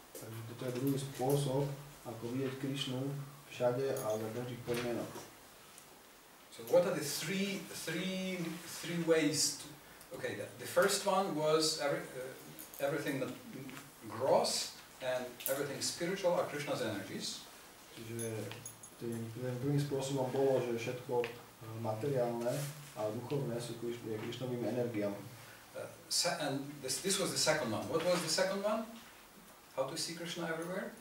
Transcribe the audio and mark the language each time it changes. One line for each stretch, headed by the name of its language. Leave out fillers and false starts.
Slovak: Takže toto je druhý spôsob, ako vidieť Krišnu všade a za každých podmienok.
English: So what are the three ways? Okay, the first one was everything that gross and everything spiritual are Krishna's energies.
Slovak: Čiže tým druhým spôsobom bolo, že všetko materiálne a duchovné sú Krišnovými energiami.
English: And this was the second one. What was the second one? How to see Krishna everywhere?